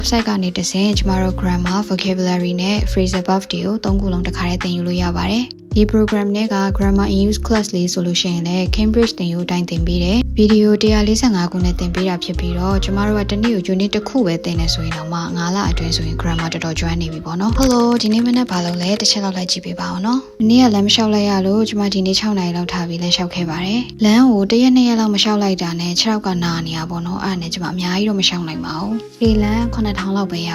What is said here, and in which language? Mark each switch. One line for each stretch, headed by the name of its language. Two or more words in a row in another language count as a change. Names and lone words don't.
Burmese: website ကနေတဆင့်ကျမတို့
English: grammar, vocabulary
Burmese: နဲ့
English: phrasal verb
Burmese: တွေကို၃ခုလုံးတစ်ခါတည်းသင်ယူလို့ရပါတယ်။ဒီ program နဲ့က
English: grammar in use class
Burmese: လေးဆိုလို့ရှိရင် လည်း Cambridge သင်ယူတိုင်းသင်ပေးတယ်။ဗီဒီယို145ခုနဲ့သင်ပေးတာဖြစ်ပြီးတော့ကျမတို့ကတစ်နေ့ကို unit တစ်ခုပဲသင်နေဆိုရင်တော့မှ9လအတွင်းဆိုရင် grammar တော်တော်ကျွမ်းနေပြီပေါ့နော်။ Hello ဒီနေ့မနေ့ဘာလုပ်လဲတစ်ချက်လောက်လိုက်ကြည့်ပေးပါဦးနော်။ဒီနေ့ကလမ်းမလျှောက်လိုက်ရလို့ကျမဒီနေ့6နာရီလောက်ထားပြီးလမ်းလျှောက်ခဲ့ပါတယ်။လမ်းကို1ရက်2ရက်လောက်မလျှောက်လိုက်တာနဲ့6ယောက်ကနာနေရပေါ့နော်။အဲ့ဒါနဲ့ကျမအများကြီးတော့မလျှောက်နိုင်ပါဘူး။ဒီလမ်း9000လောက်ပဲရ